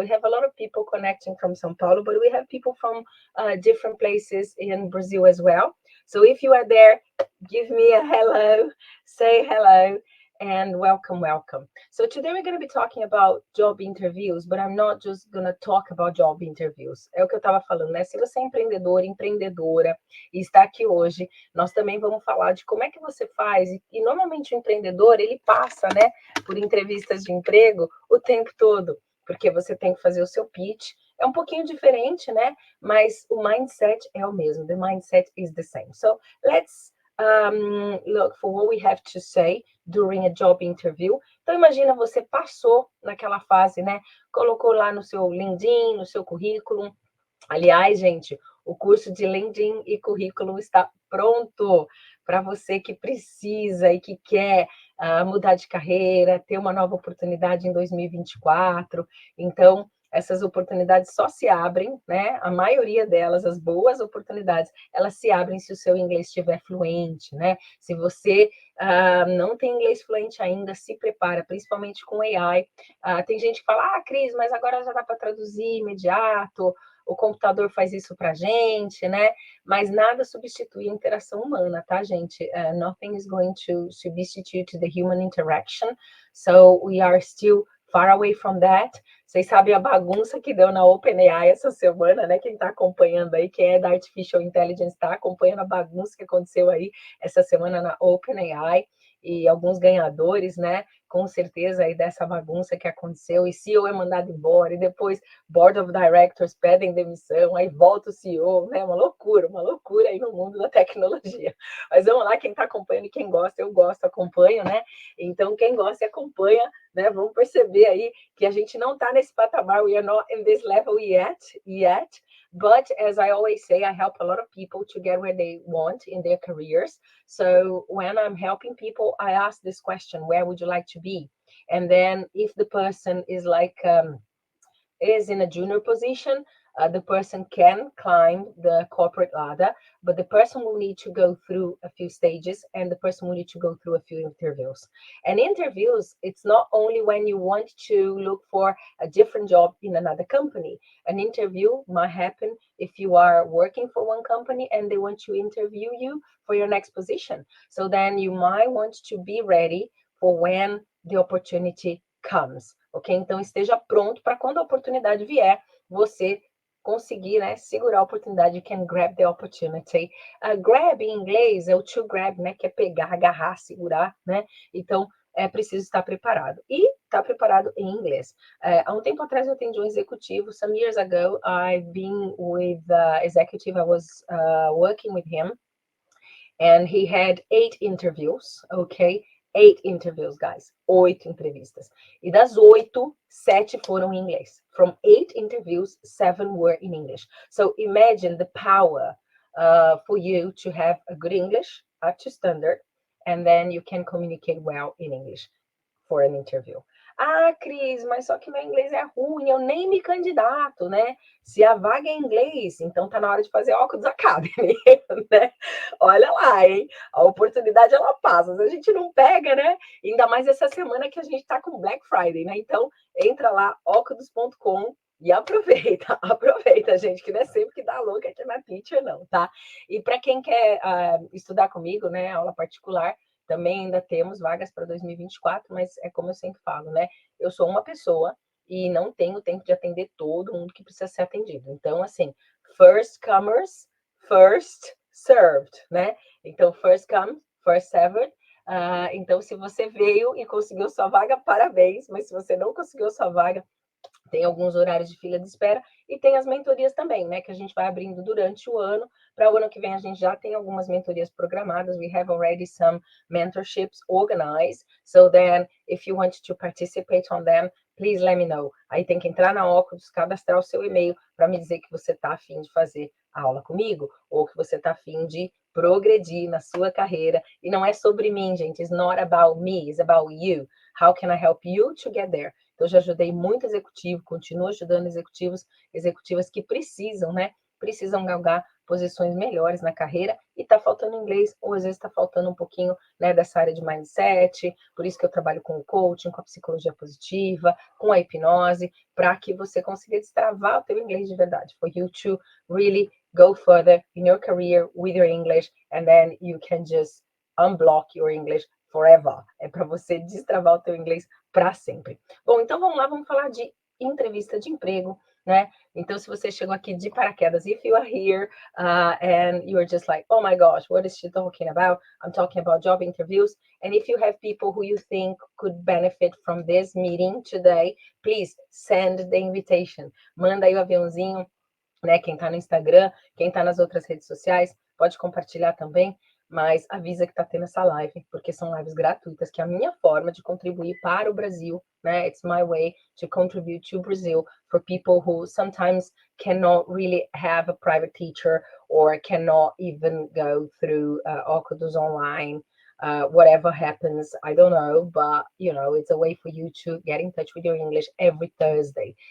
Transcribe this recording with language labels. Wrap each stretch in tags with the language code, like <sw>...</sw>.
<en>We have a lot of people connecting from São Paulo, but we have people from different places in Brazil as well. So if you are there, give me a hello, say hello, and welcome, welcome. So today we're going to be talking about job interviews, but I'm not just going to talk about job interviews.</en> <pt>É o que eu estava falando, né? Se você é empreendedor, empreendedora e está aqui hoje, nós também vamos falar de como é que você faz. E normalmente o empreendedor, ele passa, né, por entrevistas de emprego o tempo todo, porque você tem que fazer o seu pitch. É um pouquinho diferente, né? Mas o mindset é o mesmo.</pt> <en>The mindset is the same. So let's look for what we have to say during a job interview.</en> <pt>Então, imagina você passou naquela fase, né? Colocou lá no seu LinkedIn, no seu currículo. Aliás, gente, o curso de LinkedIn e currículo está pronto para você que precisa e que quer mudar de carreira, ter uma nova oportunidade em 2024. Então, essas oportunidades só se abrem, né? A maioria delas, as boas oportunidades, elas se abrem se o seu inglês estiver fluente, né? Se você não tem inglês fluente ainda, se prepara, principalmente com AI. Tem gente que fala, Cris, mas agora já dá para traduzir imediato, o computador faz isso para a gente, né? Mas nada substitui a interação humana, tá, gente?</pt> <en>Nothing is going to substitute the human interaction, so we are still far away from that.</en> <pt>Vocês sabem a bagunça que deu na OpenAI essa semana, né? Quem está acompanhando aí, quem é da Artificial Intelligence, está acompanhando a bagunça que aconteceu aí essa semana na OpenAI e alguns ganhadores, né? Com certeza aí dessa bagunça que aconteceu, e CEO é mandado embora, e depois Board of Directors pedem demissão, aí volta o CEO, né? Uma loucura aí no mundo da tecnologia. Mas vamos lá, quem está acompanhando e quem gosta, eu gosto, acompanho, né? Então, quem gosta e acompanha, né? Vamos perceber aí que a gente não está nesse patamar,</pt> <en>we are not in this level yet, but as I always say, I help a lot of people to get where they want in their careers. So when I'm helping people, I ask this question, where would you like to be? And then if the person is like is in a junior position, the person can climb the corporate ladder, but the person will need to go through a few stages, and the person will need to go through a few interviews. And interviews, it's not only when you want to look for a different job in another company. An interview might happen if you are working for one company and they want to interview you for your next position. So then you might want to be ready for when the opportunity comes, ok?</en> <pt>Então esteja pronto para quando a oportunidade vier, você conseguir, né, segurar a oportunidade.</pt> <en>You can grab the opportunity.</en> <pt>Grab em inglês é o to grab, né, que é pegar, agarrar, segurar, né? Então é preciso estar preparado. E estar preparado em inglês. Há um tempo atrás eu atendi um executivo.</pt> <en>Some years ago, I've been with the executive. I was working with him, and he had 8 interviews, ok? 8 interviews, guys.</en> <pt>8 entrevistas. E das 8, 7 foram em inglês.</pt> <en>From 8 interviews, 7 were in English. So imagine the power for you to have a good English up to standard, and then you can communicate well in English for an interview.</en> <pt>Ah, Cris, mas só que meu inglês é ruim, eu nem me candidato, né? Se a vaga é em inglês, então tá na hora de fazer óculos Academy, né? Olha lá, hein? A oportunidade, ela passa, a gente não pega, né? Ainda mais essa semana que a gente tá com Black Friday, né? Então, entra lá, óculos.com, e aproveita, aproveita, gente, que não é sempre que dá louca aqui na Teacher, não, tá? E para quem quer estudar comigo, né, aula particular, também ainda temos vagas para 2024, mas é como eu sempre falo, né? Eu sou uma pessoa e não tenho tempo de atender todo mundo que precisa ser atendido.</pt> <en>Então, assim, first comers, first served, né? Então, first come, first served.</en> <pt>Então, se você veio e conseguiu sua vaga, parabéns. Mas se você não conseguiu sua vaga, tem alguns horários de fila de espera e tem as mentorias também, né? Que a gente vai abrindo durante o ano. Para o ano que vem, a gente já tem algumas mentorias programadas.</pt> <en>We have already some mentorships organized. So then, if you want to participate on them, please let me know.</en> <pt>Aí tem que entrar na Óculos, cadastrar o seu e-mail para me dizer que você está afim de fazer a aula comigo ou que você está afim de progredir na sua carreira. E não é sobre mim, gente.</pt> <en>It's not about me, it's about you. How can I help you to get there?</en> <pt>Então, eu já ajudei muito executivo, continuo ajudando executivas que precisam, né? Precisam galgar posições melhores na carreira e tá faltando inglês, ou às vezes está faltando um pouquinho, né, dessa área de mindset. Por isso que eu trabalho com o coaching, com a psicologia positiva, com a hipnose, para que você consiga destravar o teu inglês de verdade.</pt> <en>For you to really go further in your career with your English, and then you can just unblock your English forever.</en> <pt>É para você destravar o teu inglês para sempre. Bom, então vamos lá, vamos falar de entrevista de emprego, né? Então, se você chegou aqui de paraquedas,</pt> <en>if you are here and you are just like, oh my gosh, what is she talking about? I'm talking about job interviews. And if you have people who you think could benefit from this meeting today, please send the invitation.</en> <pt>Manda aí o aviãozinho, né? Quem tá no Instagram, quem tá nas outras redes sociais, pode compartilhar também. Mas avisa que está tendo essa live, porque são lives gratuitas, que é a minha forma de contribuir para o Brasil, né?</pt> <en>It's my way to contribute to Brazil for people who sometimes cannot really have a private teacher or cannot even go through Óculos online. Whatever happens, I don't know, but, you know, it's a way for you to get in touch with your English every Thursday.</en>